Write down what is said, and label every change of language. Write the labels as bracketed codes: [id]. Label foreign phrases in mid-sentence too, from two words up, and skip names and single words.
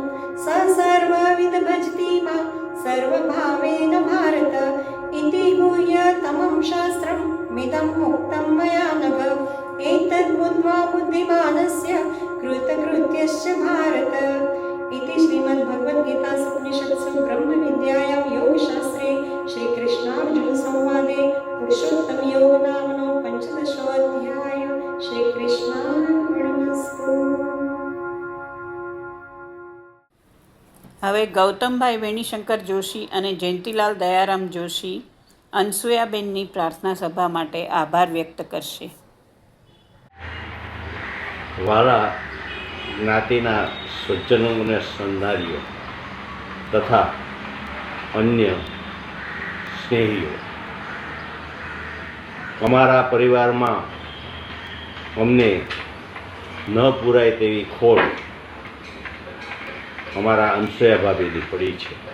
[sa] स सर्वविद भजति मां सर्वभावेन भारत इति गुह्यतमं शास्त्रं मिदं मुक्तं मया नघ एतद्बुद्ध्वा बुद्धिमानस्य कृतकृत्यश्च भारत इति श्रीमद्भगवद्गीतासु उपनिषत्सु ब्रह्मविद्यायां योगशास्त्रे श्रीकृष्णार्जुनसंवादे पुरुषोत्तमयोग नामनो 15. श्रीकृष्णार्पणमस्तु. [gu] હવે ગૌતમભાઈ વેણીશંકર જોશી અને જયંતીલાલ દયારામ જોશી અનસુયાબેનની પ્રાર્થના સભા માટે આભાર વ્યક્ત કરશે. વાલા જ્ઞાતિના સજ્જનો અને સંધારીઓ તથા અન્ય સ્નેહીઓ, અમારા પરિવારમાં અમને ન પૂરાય તેવી ખોટ અમારા અંશયા ભાભીની પડી છે.